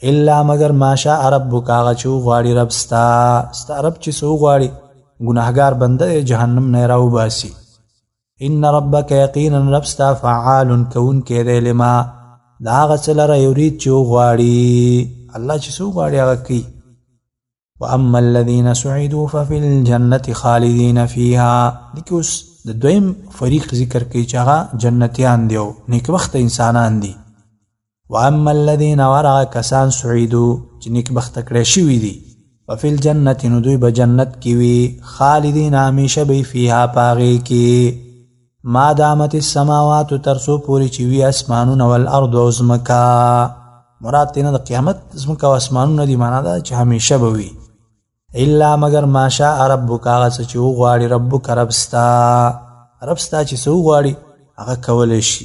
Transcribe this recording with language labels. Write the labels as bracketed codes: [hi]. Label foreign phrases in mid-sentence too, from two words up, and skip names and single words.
[ps] الا مگر [ar] ما شاء ربک [ps] هغه چې وغواړي رب ستا رب چې څه وغواړي ګناهګار بنده جهنم نه راوباسي. [ar] ان ربک [ps] یقینا رب ستا فعال کوونکی دی لما د هغه څه لره یرید چې وغواړي الله چې څه وغواړي هغه کوي. [ar] واما الذين سعدوا ففي الجنة خالدين فيها [ps] دغه اوس د دویم فریق ذکر کوي چې هغه جنتیان دي او نیکبخت انسانان دي. [ar] واما الذين [ps] ورع کسان سعدوا چې نیکبخت کړي شوي دي [ar] ففي الجنة [ps] نو دوی به جنت کې وي خالدین همیشه به فيها پاغي کې [ar] ما دامت السماوات [ps] ترسو پوری چې وي اسمانونه والارض او زمکا مراد تینا د قیامت زمکا او اسمانونه دي معنا دا چې همیشه به وي. الا مگر [ar] ما شاء ربک [ps] هغه چې وغواړي ربک رب ستا چې څه وغواړي هغه کولی شي.